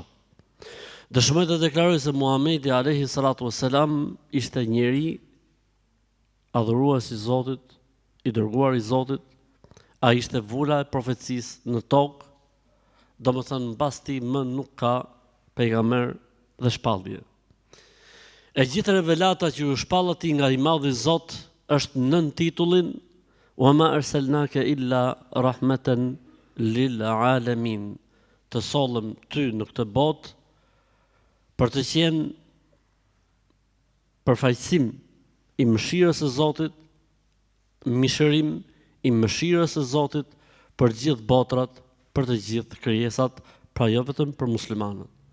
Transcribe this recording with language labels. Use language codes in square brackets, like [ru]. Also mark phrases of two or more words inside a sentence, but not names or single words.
[sq] Dëshmoj të deklaroj se Muhamedi [ar] عليه الصلاة والسلام [sq] ishte njeri adhurues I Zotit, I dërguar I Zotit. Ai ishte vula e profecisë në tokë, domethënë mbas tij më nuk ka pejgamber dhe shpallje. E gjithë revelata që u shpall atij nga I madhi Zot është nën titullin [ar] "وما أرسلناك إلا رحمة للعالمين", [sq] të sollëm ty në këtë botë për të qenë përfaqësim I mëshirës së Zotit, mishërim I mëshirës së Zotit për gjithë botrat, për të gjithë krijesat, pra jo vetëm për muslimanët.